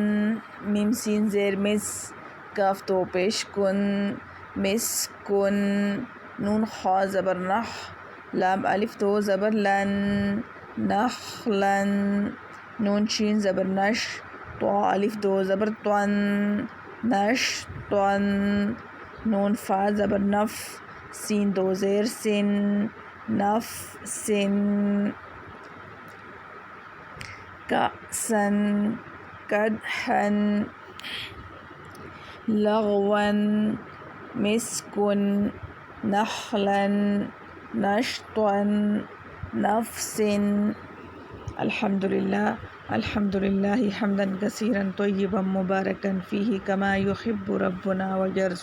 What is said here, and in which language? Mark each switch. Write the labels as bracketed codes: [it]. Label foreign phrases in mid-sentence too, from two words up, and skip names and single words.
[ur] میم سین زیر مس، کاف دو پیش کن، مسکن۔ نون خا زبر نخ، لام الف دو زبر لن، نخلن۔ نون شین زبر نش، طا الف دو زبر طن، نشطن۔ نون فا زبر نف، سین دو زیر سن، نفسن۔ [ar] کأسن، قدحن۔ لغوا مسك نخلا نشطا نفس. الحمد لله حمدا كثيرا طيبا مباركا فيه كما يحب ربنا ويرضى.